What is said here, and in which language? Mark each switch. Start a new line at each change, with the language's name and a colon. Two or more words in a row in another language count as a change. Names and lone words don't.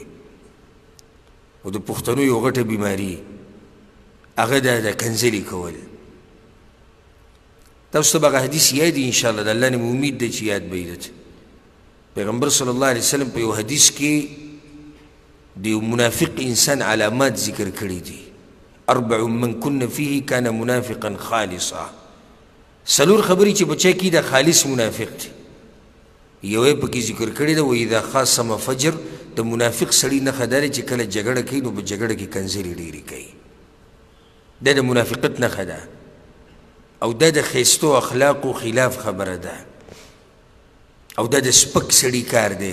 Pashto: او د پښتنو یو غټه بیماري هغه دا د کنځلې کول. تاسو ته به هغه حدیث یاد وي
Arabic: انشاءالله،
Pashto: د الله نه مې امید دی چې یاد به یې درته. پیغمبر
Arabic: صلی الله علیه وسلم
Pashto: په یو حدیث کې د یو منافق انسان علامات ذکر کړي دي.
Arabic: 4 من کن فیه کان منافقا خالصا.
Pashto: څلور خبرې چې بچا کې د خالص منافق دی. یو یې پکې ذکر کړی ده
Arabic: واذا خاصم فجر.
Pashto: د منافق سړي نښه دا ده چې کله جګړه کوي نو په جګړه کې کنځلې ډېرې کوي. دا د منافقت نښه ده او دا د ښایستو اخلاقو خلاف خبره ده او دا د سپک سړي کار دی.